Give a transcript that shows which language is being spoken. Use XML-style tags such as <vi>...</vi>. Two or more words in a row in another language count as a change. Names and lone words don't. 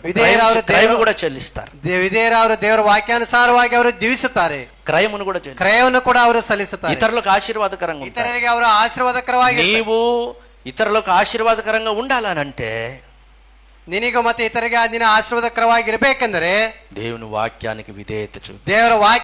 <te>విధేయులు కూడా చెల్లిస్తారు.</te> <kn>ವಿಧೇಯರು ಅವರು ದೇವರ ವಾಕ್ಯಾನುಸಾರವಾಗಿ ಅವರು ಜೀವಿಸುತ್ತಾರೆ.</kn> <te>క్రయమును కూడా</te> <kn>ಕ್ರಯವನ್ನು ಕೂಡ ಅವರು ಸಲ್ಲಿಸುತ್ತಾರೆ.</kn> <te>ఇతరులకు ఆశీర్వాదకరంగా ఉంటారు.</te> <kn>ಇತರರಿಗೆ ಅವರು ಆಶೀರ್ವಾದಕರವಾಗಿ.</kn> <te>నీవు ఇతరులకు ఆశీర్వాదకరంగా ఉండాలనంటే,</te> <kn>ನಿನಗೂ ಮತ್ತೆ ಇತರಿಗೆ ನಿನ್ನ ಆಶೀರ್ವಾದಕರವಾಗಿ ಇರಬೇಕೆಂದರೆ</kn> <te>దేవుని వాక్యానికి విధేయత చూపు.</te> <kn>ದೇವರ ವಾಕ್ಯ</kn>